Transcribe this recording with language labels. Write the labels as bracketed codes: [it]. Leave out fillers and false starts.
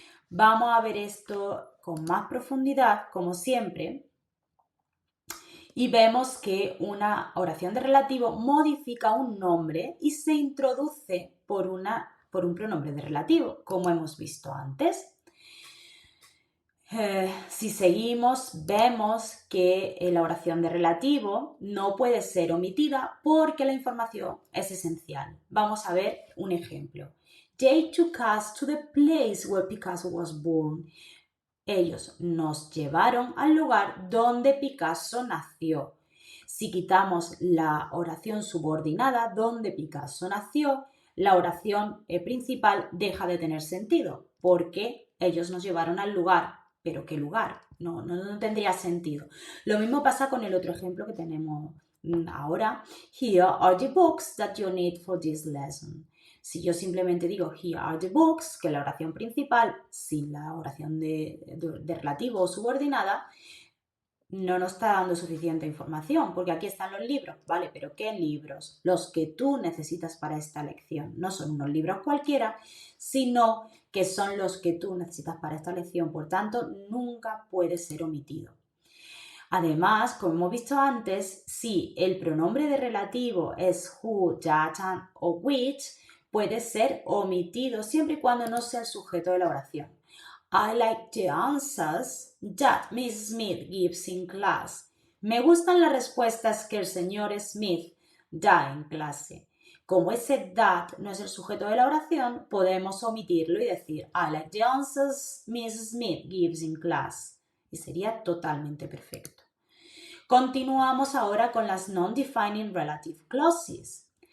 [es] Vamos a ver esto con más profundidad, como siempre, y vemos que una oración de relativo modifica un nombre y se introduce por un pronombre de relativo, como hemos visto antes. Si seguimos, vemos que la oración de relativo no puede ser omitida porque la información es esencial. Vamos a ver un ejemplo. [en] They took us to the place where Picasso was born. [es] Ellos nos llevaron al lugar donde Picasso nació. Si quitamos la oración subordinada donde Picasso nació, la oración principal deja de tener sentido porque ellos nos llevaron al lugar. ¿Pero qué lugar? No tendría sentido. Lo mismo pasa con el otro ejemplo que tenemos ahora. [en] Here are the books that you need for this lesson. [es] Si yo simplemente digo [en] here are the books, [es] que es la oración principal, sin la oración de relativo o subordinada, no nos está dando suficiente información, porque aquí están los libros, ¿vale? Pero ¿qué libros? Los que tú necesitas para esta lección. No son unos libros cualquiera, sino que son los que tú necesitas para esta lección. Por tanto, nunca puede ser omitido. Además, como hemos visto antes, si el pronombre de relativo es who, that, and o which, puede ser omitido siempre y cuando no sea el sujeto de la oración. [en] I like the answers that Miss Smith gives in class. [es] Me gustan las respuestas que el señor Smith da en clase. Como ese that no es el sujeto de la oración, podemos omitirlo y decir [en] I like the answers Miss Smith gives in class. [es] Y sería totalmente perfecto. Continuamos ahora con las Non-Defining Relative Clauses.